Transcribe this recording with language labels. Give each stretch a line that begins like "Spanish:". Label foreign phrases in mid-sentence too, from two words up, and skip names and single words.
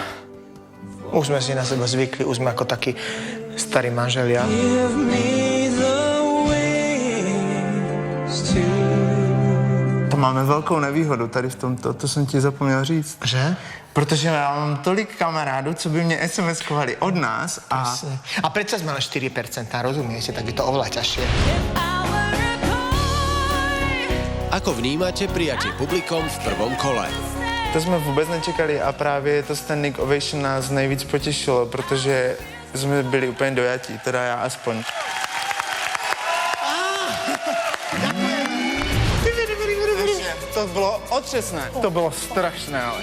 Slovak: Už sme si na seba zvykli, už sme ako takí starí manželia.
Czech: To máme velkou nevýhodu tady v tomto, to jsem ti zapomněl říct. Že? Protože já mám tolik kamarádů, co by mě SMS-kovali od nás a...
Slovak: A predsa sme len 4%, rozumiete? Tak je to oveľa ťažšie. Ako vnímate prijatie publikom v prvom kole?
Czech: To jsme vůbec nečekali a právě to
English: standing ovation
Czech: nás nejvíc potěšilo, protože jsme byli úplně dojatí, teda já aspoň. To bylo otřesné. To bylo strašné, ale...